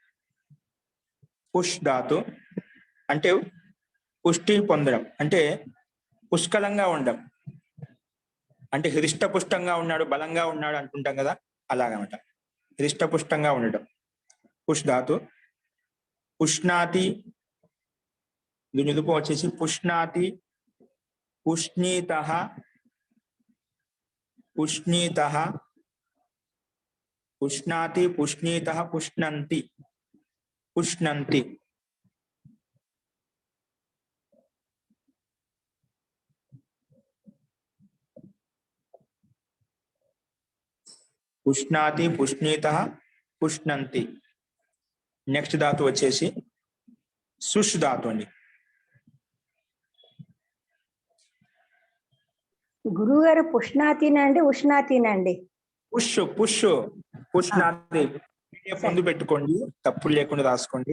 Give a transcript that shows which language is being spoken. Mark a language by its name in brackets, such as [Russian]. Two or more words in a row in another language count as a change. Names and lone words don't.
[Telugu] అంటే పుష్టి పొందడం, అంటే పుష్కలంగా ఉండడం, అంటే హృష్టపుష్టంగా ఉన్నాడు, బలంగా ఉన్నాడు అనుకుంటాం కదా, అలాగనమాట. హృష్టపుష్టంగా ఉండడం పుష్ ధాతు. పుష్ణాతి, దీని రూపం వచ్చేసి పుష్ణాతి, [Sanskrit] पुष्णीतः पुष्णीतः पुष्णाति पुष्णीतः पुष्णन्ति पुष्णन्ति पुष्णाति पुष्णीतः पुष्णन्ति [Telugu] నెక్స్ట్ ధాతు వచ్చేసి సుష్ ధాతు అండి. గురువు గారు పుష్ణాతినండి ఉష్ణాతినండి? పుష్ పుష్ పుష్ణాతి ముందు పెట్టుకోండి, తప్పులు లేకుండా రాసుకోండి.